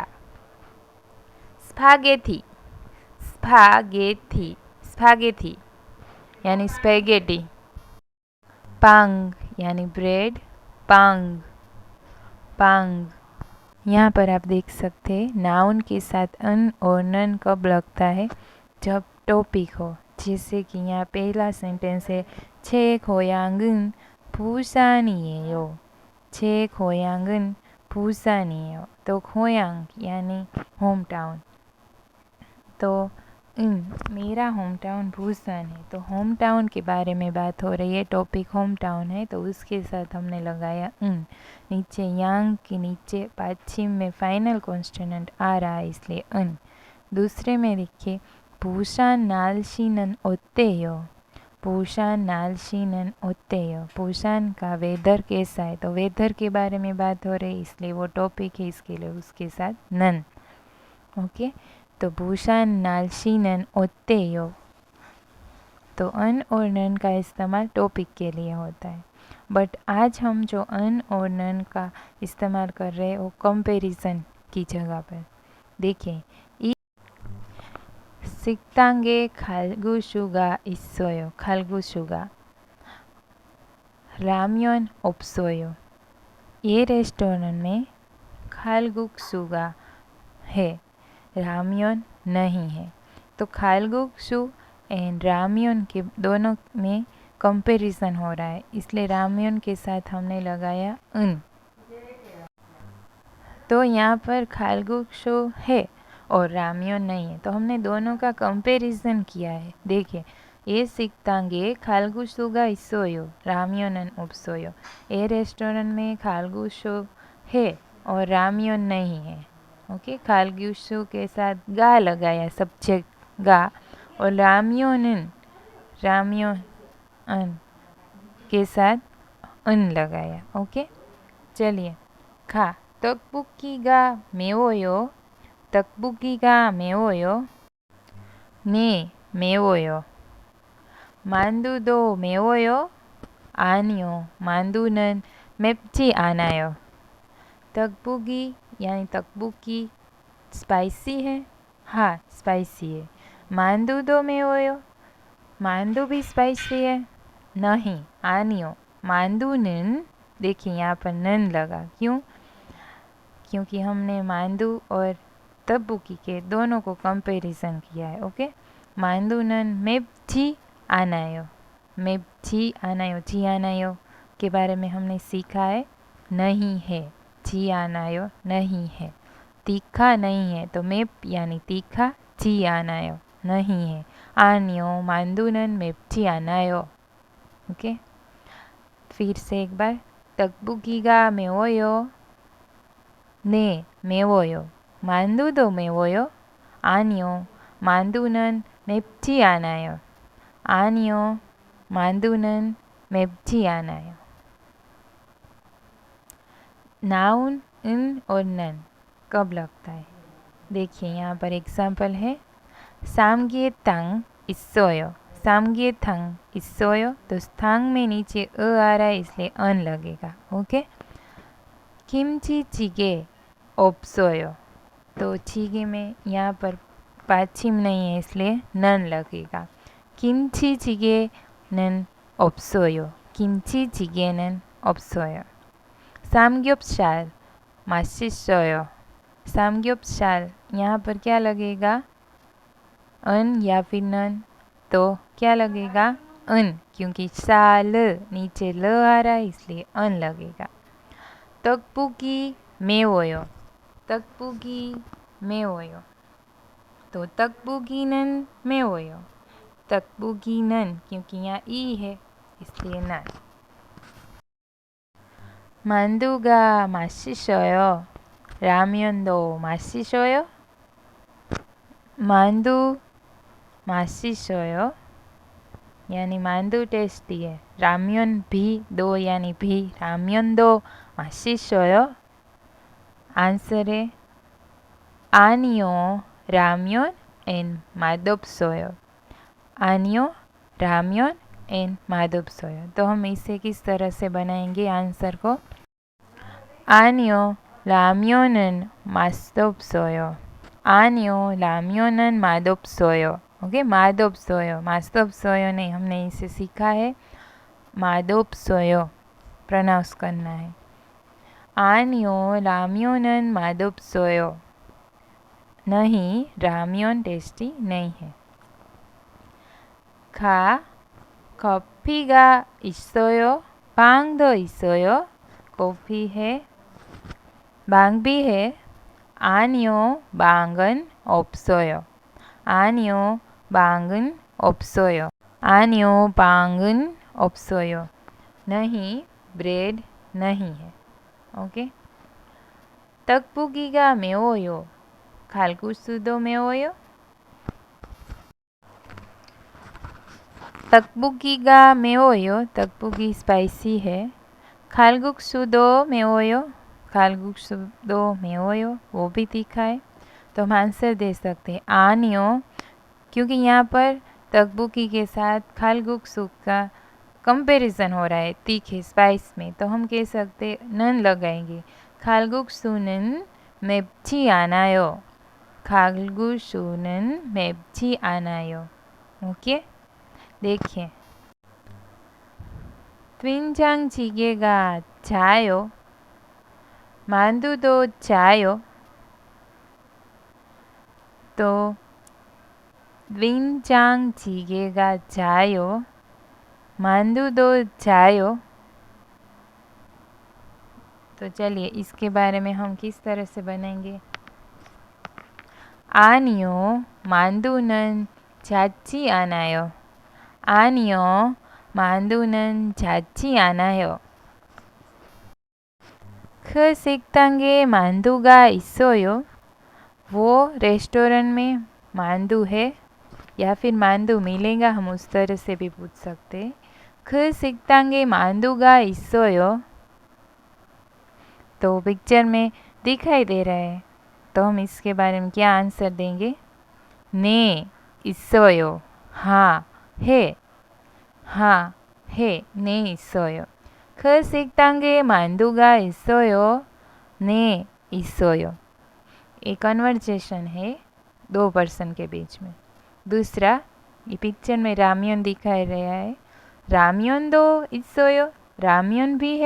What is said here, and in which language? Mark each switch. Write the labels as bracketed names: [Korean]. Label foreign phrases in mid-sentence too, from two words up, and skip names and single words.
[Hindi] स्पागेटी, स्पागेटी, स्पागेटी यानी स्पैगेटी। पांग यानी ब्रेड, पांग, पांग। यहाँ पर आप देख सकते हैं नाउन के साथ अन और नन कब लगता है, जब टॉपिक हो। जैसे कि यहाँ पहला सेंटेंस है [Korean] 제 고향은 부산이에요। 제 고향은 부산이에요। [Hindi] तो 고향 यानी [English] home town. [Hindi] तो मेरा [English] home town [Hindi] भूसान है। तो [English] home town [Hindi] के बारे में बात हो रही है, [English] topic home town [Hindi] है, तो उसके साथ हमने लगाया नीचे यांग के नीचे पश्चिम में [English] final consonant [Hindi] आ रहा है इसलिए दूसरे में देखिए [Korean] 부산 날씨는 어때요। 부산 날씨는 어때요। [Hindi] 부산 का वेदर कैसा है। तो वेदर के बारे में बात हो रही है इसलिए वो टॉपिक है, इसके लिए उसके साथ नन। [Korean] ओके, तो 부산 날씨는 어때요। [Hindi] तो अन और नन का इस्तेमाल टॉपिक के लिए होता है, बट आज हम जो अन और नन का इस्तेमाल कर रहे हैं वो कंपैरिजन की जगह पर। देखिए, [Korean] 식당에 칼국수가 있어요। 칼국수가। 라면 없어요। [Hindi] ये रेस्टोरेंट में खालगुक्सुगा है, राम्योन नहीं है। तो खालगुक्सु एंड राम्योन के दोनों में कंपैरिजन हो रहा है, इसलिए राम्योन के साथ हमने लगाया तो यहाँ पर खालगुक्सु है और राम्योन नहीं है, तो हमने दोनों का कंपैरिजन किया है। देखिए, ये [Korean] 식당에 칼국수가 있어요, राम्योन 없어요। [Hindi] ये रेस्टोरेंट में खालगुक्सु है और राम्योन नहीं है। ओके, खालगुक्सु के साथ गा लगाया, सब्जेक्ट गा, और राम्योन के साथ लगाया। ओके, चलिए। खा [Korean] 떡볶이가 매워요। 떡볶이가 매워요. 네, 매워요. 만두도 매워요? 아니요, 만두는 맵지 않아요। [Hindi] 떡볶이 यानी 떡볶이 स्पाइसी है? हाँ, स्पाइसी है। [Korean] 만두도 매워요? [Hindi] 만두 भी स्पाइसी है? नहीं, आनियो। 만두는, देखिए यहाँ पर नन लगा, क्यों? क्योंकि हमने मांदू और तब्बुकी के दोनों को कंपैरिजन किया है। [Korean] ओके, 만두는 맵지 않아요. 맵지 않아요, 지 않아요 [Hindi] के बारे में हमने सीखा है, नहीं है। [Korean] 지 않아요 [Hindi] नहीं है, तीखा नहीं है, तो मेप यानी तीखा, [Korean] 지 않아요 [Hindi] नहीं है। [Korean] 아니요 만두는 맵지 않아요. [Hindi] ओके, फिर से एक बार। [Korean] तब्बुकी가 매워요? 네, 매워요. 만두도 매워요? 아니요, 만두는 맵지 않아요. 아니요, 만두는 맵지 않아요। [Hindi] नाउन इन और नन कब लगता है? देखिए यहाँ पर एग्जाम्पल है, [Korean] 삼계탕 있어요। 삼계탕 있어요, [Hindi] तो स्थांग में नीचे आ रहा है इसलिए अन लगेगा। ओके, [Korean] 김치찌개 없어요, [Hindi] तो चीगे में यहाँ पर पाछिम नहीं है इसलिए नन लगेगा। [Korean] 김치찌개는 없어요, 김치찌개는 없어요। 삼겹살 맛있어요। 삼겹살, [Hindi] यहाँ पर क्या लगेगा? अन या फिर नन, तो क्या लगेगा? अन, क्योंकि साल नीचे ल आ रहा है इसलिए अन लगेगा। [Korean] 떡볶이 매워요। 떡볶이 매워요। तो 떡볶이는 매워요। 떡볶이는, [Hindi] क्योंकि यहाँ ई है इसलिए ना। [Korean] 만두가 맛있어요। 라면도 맛있어요। 만두 맛있어요 यानी 만두 [Hindi] टेस्टी है। रामियन भी दो यानी भी [Korean] 라면도 맛있어요. [Hindi] आंसर है [Korean] 아니요 라면 and 맛없어요। 아니요 रामियन एंड 맛없어요। [Hindi] तो हम इसे किस तरह से बनाएंगे आंसर को? [Korean] 아니요 라면은 맛없어요। 아니요 라면은 맛없어요। [Hindi] ओके, [Korean] 맛없어요, 맛없어요 [Hindi] नहीं, हमने इसे सीखा है 맛없어요 प्रोनाउंस करना है। [Korean] 아니요 라면은 맛없어요, [Hindi] नहीं रामियन टेस्टी नहीं है। [Korean] 가 커피가 있어요, 빵도 있어요। [Hindi] कॉफ़ी है, 빵 भी है। [Korean] 아니요 빵은 없어요। 아니요 빵은 없어요। 아니요 빵은 없어요, [Hindi] नहीं ब्रेड नहीं है। ओके, [Korean] 떡볶이가 매워요, 칼국수도 매워요। 떡볶이가 매워요, 떡볶이 [Hindi] स्पाइसी है। [Korean] 칼국수도 매워요, 칼국수도 매워요, [Hindi] वो भी तीखा है। तो हम आंसर दे सकते हैं आनियो, क्योंकि यहाँ पर तकबुकी के साथ खालगुक्सु का कंपैरिजन हो रहा है तीखे स्पाइस में, तो हम कह सकते नन लगाएंगे। [Korean] खालगुक्सुनन 맵지 않아요। खालगुक्सुनन 맵지 않아요। [Hindi] ओके, देखिए [Korean] 된장찌개가 짜요, 만두도 짜요। तो 된장찌개가 짜요, 만두도 짜요। [Hindi] तो चलिए इसके बारे में हम किस तरह से बनाएंगे? [Korean] 아니요 만두는 짜지 않아요। 아니요 만두는 짜지 않아요। 그 식당에 만두가 있어요, [Hindi] वो रेस्टोरेंट में मांदू है या फिर मांदू मिलेगा, हम उस तरह से भी पूछ सकते। [Korean] 그 식당에 만두가 있어요, [Hindi] तो पिक्चर में दिखाई दे रहा है, तो हम इसके बारे में क्या आंसर देंगे? [Korean] 네 있어요, [Hindi] हाँ है, हाँ है, [Korean] 네 있어요। 그 식당에 만두가 있어요, 네 있어요। [Hindi] एक कन्वर्सेशन है दो पर्सन के बीच में। दूसरा, ये पिक्चर में रामियन दिखाई रहा है, [Korean] 라면도 있어요, [Hindi] रामियन भी है।